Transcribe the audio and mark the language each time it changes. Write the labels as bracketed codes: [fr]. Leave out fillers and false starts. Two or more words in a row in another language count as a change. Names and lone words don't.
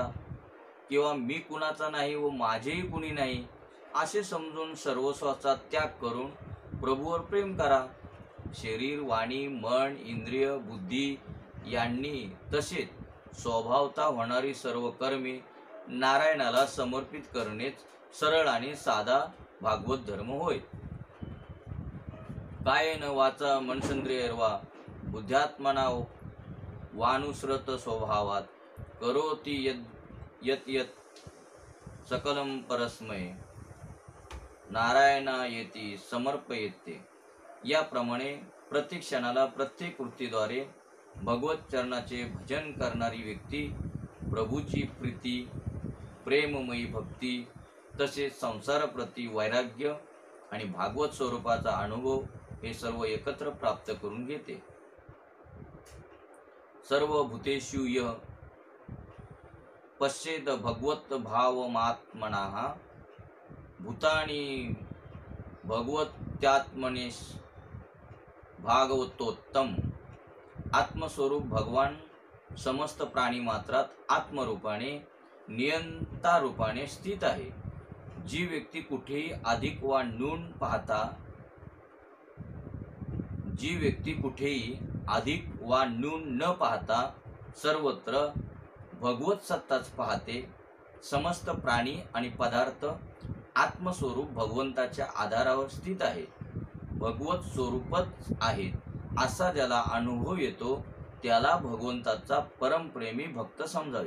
[mr] किंवा मी कुणाचा नाही व माझेही कुणी नाही असे समजून सर्वस्वाचा त्याग करून प्रभूवर प्रेम करा. शरीर, वाणी, मन, इंद्रिय, बुद्धी यांनी तसेच स्वभावता होणारी सर्व कर्मे नारायणाला समर्पित करणेच सरळ आणि साधा भागवत धर्म होय. [sa] कायेन वाचा मनसेंद्रियैर्वा बुद्ध्यात्मना वानुसृत स्वभावात करोति यत् यत् सकलं परस्मै नारायणायेति समर्पयेते. [mr] याप्रमाणे प्रत्येक क्षणाला प्रत्येक कृतीद्वारे भगवत चरणाचे भजन करणारी व्यक्ती प्रभूची प्रीती, प्रेममयी भक्ती तसेच संसाराप्रती वैराग्य आणि भागवत स्वरूपाचा अनुभव हे सर्व एकत्र प्राप्त करून घेते. [sa] सर्व भूतेषु यः पश्येत भगवत भावमात्मनः भूतानि भगवत्यात्मने भागवतोत्तम. [mr] आत्मस्वरूप भगवान समस्त प्राणी मात्रात आत्मरूपाने नियंता रूपाने स्थित आहे. जी व्यक्ती कुठेही अधिक वा न्यून न पाहता सर्वत्र भगवत सत्ताच पाहते. समस्त प्राणी आणि पदार्थ आत्मस्वरूप भगवंताच्या आधारावर स्थित आहे, भगवत स्वरूपच आहेत, असा ज्याला अनुभव येतो त्याला भगवंताचा परमप्रेमी भक्त समजावे.